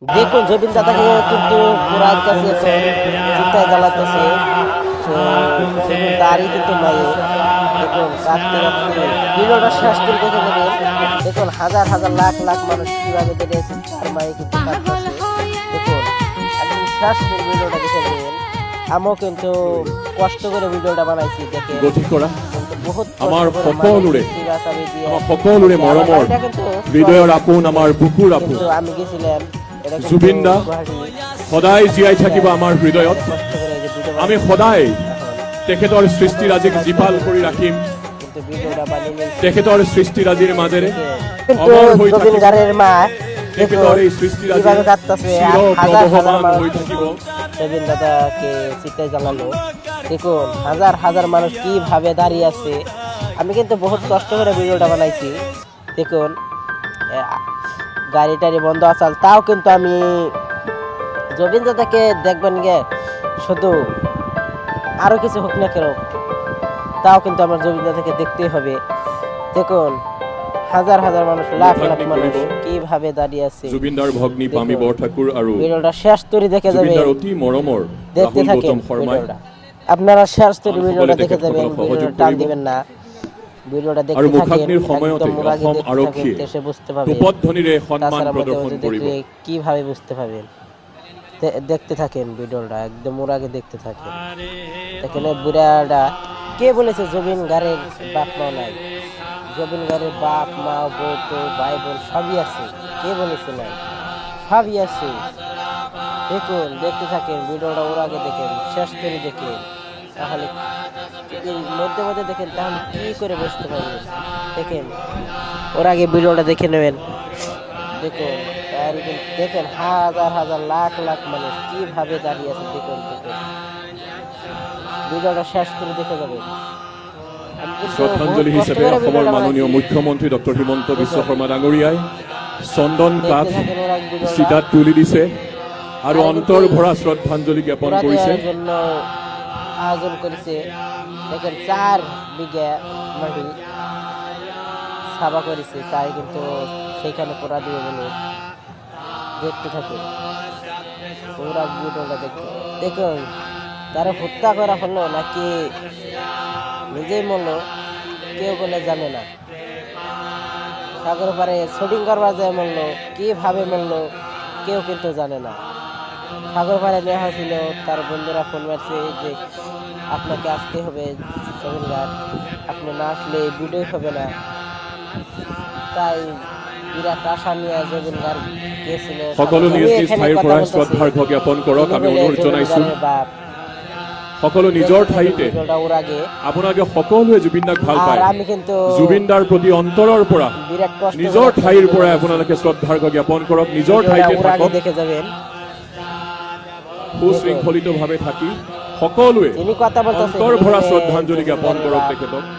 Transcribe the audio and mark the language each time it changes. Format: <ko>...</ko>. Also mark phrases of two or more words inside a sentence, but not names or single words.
<bn>দেখুন জবিন দাদাকে কিন্তু পুরার কাছে চিন্তায় জ্বালাতেছে, তারই কিন্তু নাই। দেখুন কাঁদতে কাঁদতে ভিডিওটা শেষ করে দেখে দেবেন। দেখুন হাজার হাজার লাখ লাখ মানুষ কিভাবে দেখেছে, তার মায়ে কিন্তু কাঁদতেছে। দেখুন একদম শেষ করে ভিডিওটা দেখে দেবেন। আমিও কিন্তু কষ্ট করে ভিডিওটা বানাইছি, দেখে বহুত</bn> <as>আমাৰ সকলোৰে মৰমৰ হৃদয়ৰ আপোন আমাৰ বুকুৰ আপোন</as> <bn>আমি গেছিলাম</bn> <as>জুবিন দা সদায় জীয়াই থাকিব আমাৰ হৃদয়ত। আমি সদায় তেখেতৰ সৃষ্টিৰাজিক জীপাল কৰি ৰাখিম। তেখেতৰ সৃষ্টিৰাজিৰ মাজেৰে অমৰ হৈ থাকিব। তেখেতৰ এই সৃষ্টিৰাজিৰ চিৰপ্ৰবহমান হৈ থাকিব।</as> <bn>জবিন দাদাকে চিন্তায় জ্বালালো। দেখুন হাজার হাজার মানুষ কিভাবে দাঁড়িয়ে আছে। আমি কিন্তু বহুত কষ্ট করে ভিডিওটা বানাইছি। দেখুন গাড়ি টাড়ি বন্ধ আসাল, তাও কিন্তু আমি জবিন দাদাকে দেখবেন গে, শুধু আরও কিছু হোক না কেন, তাও কিন্তু আমার জবিন দাদাকে দেখতেই হবে। দেখুন হাজার হাজার মানুষ, লাখ লাখ মানুষ কিভাবে দাঁড়িয়ে আছে।</bn> <as>জুবিনদাৰ ভগ্নী পামি বৰঠাকুৰ আৰু</as> <bn>ভিডিওটা শেষ করে দেখে যাবেন।</bn> <as>জুবিনদাৰ অতি মৰমৰ</as> <bn>দেখতে থাকেন ভিডিওটা। আপনারা শেষ করে ভিডিওটা দেখে যাবেন, ভিডিওটা টান দিবেন না। ভিডিওটা দেখতে থাকেন, একদম মুরাগে দেখতে থাকেন, দেশে বুঝতে পারবেন।</bn> <as>উপধ্বনিৰে সন্মান প্ৰদৰ্শন কৰিব।</as> <bn>কিভাবে বুঝতে পারবেন, দেখতে থাকেন ভিডিওটা, একদম মুরাগে দেখতে থাকেন। এখানে বুড়াটা কে বলেছে জবিন গারের বাপ মা নাই? জবিন গারের বাপ মা বউ তো ভাই বোন সবই আছে, কে বলেছে নাই? সবই আছে। দেখুন দেখতে থাকেন ভিডিওটা, ওর আগে দেখেন, শেষ করে দেখেন, তাহলে মধ্যে মধ্যে দেখেন, তাহলে কি করে বুঝতে পারবেন। দেখেন ওর আগে ভিডিওটা দেখে নেবেন। দেখুন দেখেন হাজার হাজার লাখ লাখ মানুষ কিভাবে দাঁড়িয়ে আছে। দেখুন দেখুন ভিডিওটা শেষ করে দেখে যাবেন।</bn> <as>শ্ৰদ্ধাঞ্জলি হিচাপে অসমৰ মাননীয় মুখ্যমন্ত্ৰী ডক্টৰ হিমন্ত বিশ্ব শৰ্মা ডাঙৰীয়াই চন্দন কাঠ চিতাত তুলি দিছে আৰু অন্তৰ ভৰা শ্ৰদ্ধাঞ্জলি জ্ঞাপন কৰিছে।</as> <bn>আয়োজন করেছে। দেখেন 4 বিঘা মাটি সাবা করেছে, তাই কিন্তু সেখানে পোড়া দিয়ে বলে দেখতে থাকে। পুরা ভিডিওটা দেখুন তারা হত্যা করা হলো নাকি নিজেই মরল কেউ বলে জানে না। সাগর পারে শুটিং করবার যায় মরল, কিভাবে মরল কেউ কিন্তু জানে না। সাগর পাড়ে নেওয়া হয়েছিল, তার বন্ধুরা ফোন মারছে যে আপনাকে আসতে হবে জবিন গার, আপনি না আসলে ভিডিও হবে না। তাই বিরাট আশা নিয়ে জবিন গার গিয়েছিল।</bn> <as>সকলো নিজ নিজ ঠাইৰ পৰা শ্ৰদ্ধাৰ্ঘ্য জ্ঞাপন কৰক। আমি অনুৰোধ জনাইছো সকলো নিজৰ ঠাইতে আপোনালোকে সকলোৱে জুবিনদাক ভাল পায়। জুবিনদাৰ প্ৰতি অন্তৰৰ পৰা নিজৰ ঠাইৰ পৰা আপোনালোকে শ্ৰদ্ধাৰ্ঘ্য জ্ঞাপন কৰক। নিজৰ ঠাইতে থাকক, সুশৃংখলিতভাৱে থাকি সকলোৱে অন্তৰ ভৰা শ্ৰদ্ধাঞ্জলি জ্ঞাপন কৰক তেখেতক।</as>